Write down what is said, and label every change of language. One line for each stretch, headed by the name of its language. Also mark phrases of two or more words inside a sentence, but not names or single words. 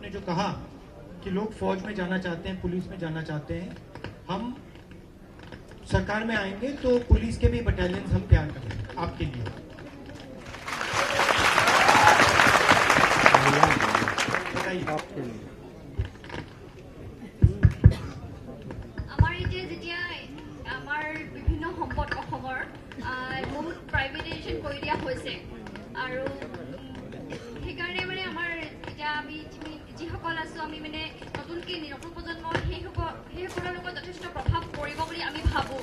Hindi: आपने जो कहा कि लोग फौज में जाना चाहते हैं, पुलिस में जाना चाहते हैं, हम सरकार में आएंगे तो पुलिस के भी बटालियन हम तैयार करेंगे आपके लिए। बताइए।
Assamese: বিভিন্ন সম্পদ অসমৰ বহুত প্ৰাইভেটাইজেশ্যন কৰি দিয়া হৈছে, আৰু সেইকাৰণে মানে আমাৰ এতিয়া আমি যিসকল আছোঁ আমি মানে নতুন প্ৰজন্ম সেইসকলৰ লগত যথেষ্ট প্ৰভাৱ পৰিব বুলি আমি ভাবোঁ।